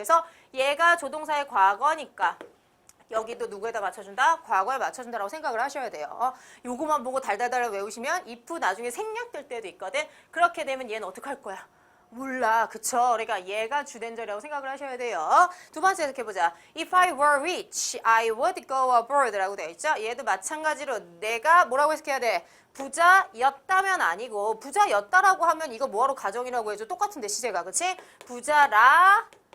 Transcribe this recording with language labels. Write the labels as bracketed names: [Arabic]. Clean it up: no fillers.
[Korean] 그래서 얘가 조동사의 과거니까 여기도 누구에다 맞춰준다? 과거에 맞춰준다라고 생각을 하셔야 돼요. 요거만 보고 달달달 외우시면 if 나중에 생략될 때도 있거든. 그렇게 되면 얘는 어떡할 거야? 몰라. 그쵸? 그러니까 얘가 주된절이라고 생각을 하셔야 돼요. 두 번째 해석해보자. [English] If I were rich, I would go abroad [Korean] 라고 되어 있죠? 얘도 마찬가지로 내가 뭐라고 해석해야 돼? 부자였다면 아니고 부자였다라고 하면 이거 뭐하러 가정이라고 해줘? 똑같은데 시제가. 그치? 부자라